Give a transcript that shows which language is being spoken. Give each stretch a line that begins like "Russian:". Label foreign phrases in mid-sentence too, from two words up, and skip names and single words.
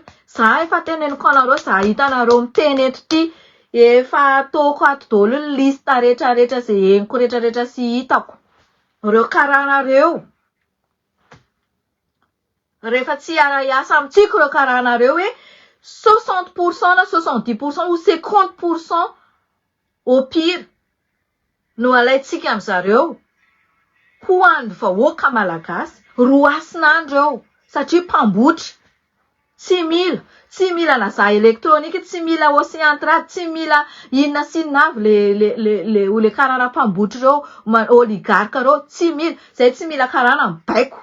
Malagasy: Za efa teneniko anareo, za hitanareo miteny eto ty efa ataoko ato daholo ny lista rehetrarehetra zay henoko rehetrarehetra sy hitako. Reo karanareo. Rehefa tsy hiara-iasa amintsika reo karanareo hoe 60% na 70%
French: ou 50% au
Malagasy: pire no alaitsika amin'zareo ho an'ny vahoaka malagasy roasinandro eo satria mpambotra tsy mila na za elektronika, tsy mila Océantrade, tsy mila inona sy inona avy le karana mpambotra reo oligarque reo tsy mila, zay tsy mila karana mibaiko.